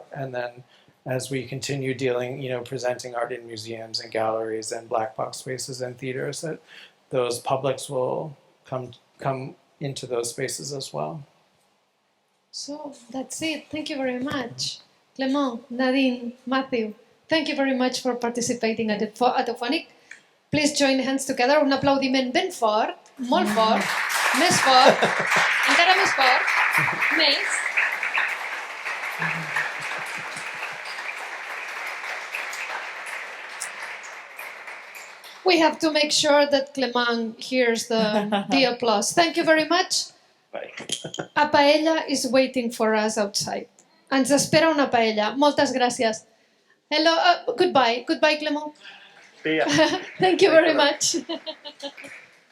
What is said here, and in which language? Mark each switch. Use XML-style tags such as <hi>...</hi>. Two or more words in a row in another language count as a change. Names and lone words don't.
<en>And then as we continue presenting art in museums and galleries and black box spaces and theaters, that those publics will come into those spaces as well. So that's it. Thank you very much. Clément, Nadine, Matthew, thank you very much for participating at Autophonic. Please join hands together.</en> <ca>Un aplaudiment ben fort Molt fort. Més fort. Encara més fort. Més.</ca> <en>We have to make sure that Clément hears the applause. Thank you very much. Bye. A paella is waiting for us outside.</en> <ca>Ens espera una paella. Moltes gràcies.</ca> <en>Hello, goodbye. Goodbye, Clément. See ya. Thank you very much.</en>